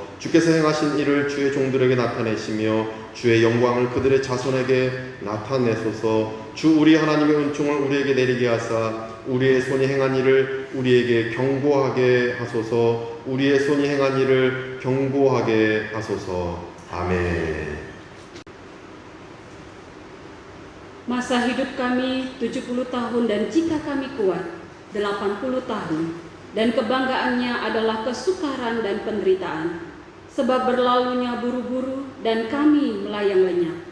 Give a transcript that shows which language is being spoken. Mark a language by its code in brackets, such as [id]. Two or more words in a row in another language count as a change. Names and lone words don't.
[ko] 주께서 행하신 일을 주의 종들에게 나타내시며 주의 영광을 그들의 자손에게 나타내소서. 주 우리 하나님의 은총을 우리에게 내리게 하사 우리의 손이 행한 일을 우리에게 경고하게 하소서. 우리의 손이 행한 일을 경고하게 하소서. 아멘. [id] Masa hidup kami 70 tahun dan jika kami kuat 80 tahun dan kebanggaannya adalah kesukaran dan penderitaan sebab berlalunya buru-buru dan kami melayang lenyap.